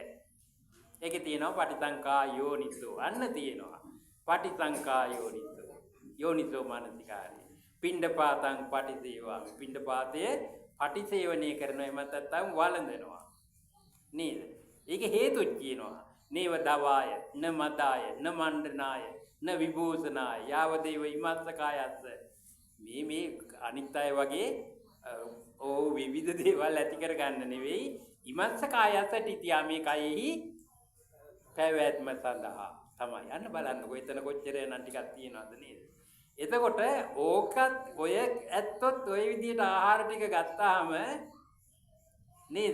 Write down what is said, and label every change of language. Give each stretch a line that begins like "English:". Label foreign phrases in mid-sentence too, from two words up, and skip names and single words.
Sinhala: ඒකේ තියෙනවා
Pali: පටිසංකා යෝනිසෝ.
Sinhala: අන්න තියෙනවා.
Pali: පටිසංකා යෝනිසෝ. යෝනිසෝ මනසිකාරය. පිණ්ඩපාතං පටිසේවා.
Sinhala: පිණ්ඩපාතයේ පටිසේවනය කරනවා එමත් නැත්නම් වළඳනවා. නේද? ඒකේ හේතුත් කියනවා.
Pali: නේව දවාය, න මදාය, න මණ්ඩනාය, න විභූෂනාය, යාව දේව ඉමස්සකායස්ස.
Sinhala: මේ අනිත් අය වගේ විවිධ දේවල් ඇති කර ගන්න නෙවෙයි.
Pali: ඉමස්සකායස්ස තිතියා
Sinhala: මේ කයෙහි පැවැත්ම සඳහා තමයි. යන්න බලන්නකො එතන කොච්චර නම් ටිකක් තියනවද නේද? එතකොට ඕකත් ඔය ඇත්තොත් ඔය විදිහට ආහාර ටික ගත්තාම නේද?